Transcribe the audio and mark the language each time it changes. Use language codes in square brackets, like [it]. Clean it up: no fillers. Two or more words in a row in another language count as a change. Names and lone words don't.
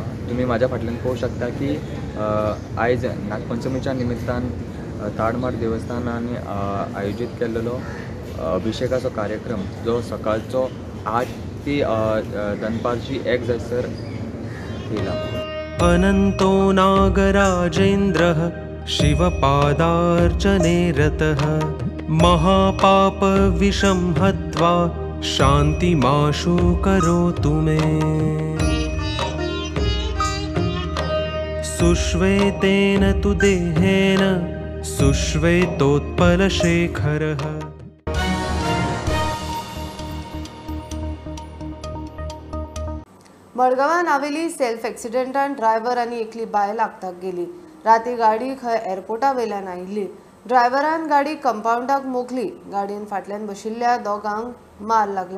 [kok] तुम्ही माझ्या फाटल्यान पळोवंक शकता की आयज नागपंचमीच्या निमित्तान ताडमार देवस्थानान आयोजीत केल्लो अभिषेकाचो कार्यक्रम जो सकाळचो 8 ते दनपारची 1 जायसर केला. [sa] अनंतो नागराजेन्द्रः शिवपादार्चने रतः महापाप विषं हत्वा शान्तिमाशु करोतु मे. सुश्वेतेन तु देहेन सुश्वेतोत्पलशेखरः. [kok] मडगांवां आवेली सेल्फ एक्सिडेंटान ड्रायव्हर आनी एकली बायल आगताक गेली. राती गाडी खंय एअरपोर्टा वयल्यान आयिल्ली. ड्रायव्हरान गाडी कंपाऊंडाक मोखली. गाडयेन फाटल्यान बशिल्ल्या दोगांक मार लागला.